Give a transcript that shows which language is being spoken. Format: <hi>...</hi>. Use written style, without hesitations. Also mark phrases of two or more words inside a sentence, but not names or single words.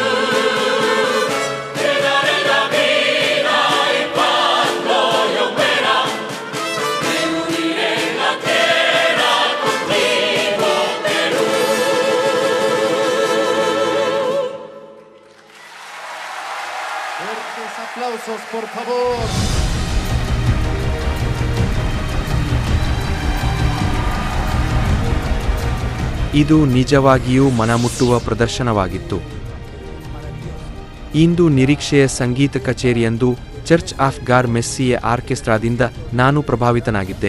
<es>Te daré la vida y cuando yo muera, veniré en la tierra contigo, Perú. Fuertes aplausos, por favor.</es> <kn>ಇದು ನಿಜವಾಗಿಯೂ ಮನಮುಟ್ಟುವ ಪ್ರದರ್ಶನವಾಗಿತ್ತು. ಇಂದು ನಿರೀಕ್ಷೆಯ ಸಂಗೀತ ಕಚೇರಿಯಂದು ಚರ್ಚ್ ಆಫ್ ಗಾಡ್ ಮೆಸ್ಸಿಯ ಆರ್ಕೆಸ್ಟ್ರಾದಿಂದ ನಾನು ಪ್ರಭಾವಿತನಾಗಿದ್ದೆ.</kn>